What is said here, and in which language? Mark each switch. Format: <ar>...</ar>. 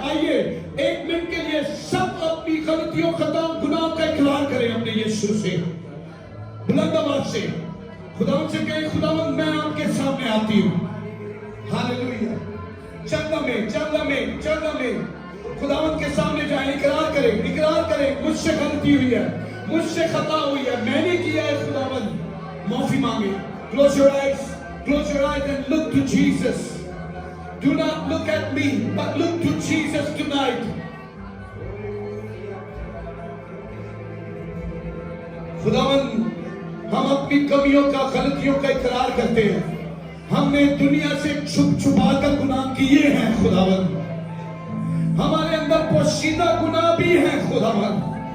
<hi>आइए 1 मिनट के लिए सब अपनी गलतियों, खताओं, गुनाह का इकरार करें अपने यीशु से, बुलंद आवाज से खुदावंद से कहें खुदावंद मैं आपके सामने आती हूँ। हालेलुया। जगह में खुदावंद के सामने जाए, इकरार करें मुझसे गलती हुई है, मुझसे खता हुई है, मैंने किया है खुदावंद, माफी मांगे।</hi> <en>Close your eyes and look to Jesus. Do not look at me, but look to Jesus tonight.</en> <hi>खुदावंद हम अपनी कमियों का, गलतियों का इकरार करते हैं। हमने दुनिया से छुपा कर गुनाह किए हैं खुदावंद, हमारे अंदर पोशीदा गुनाह भी है खुदावंद।</hi>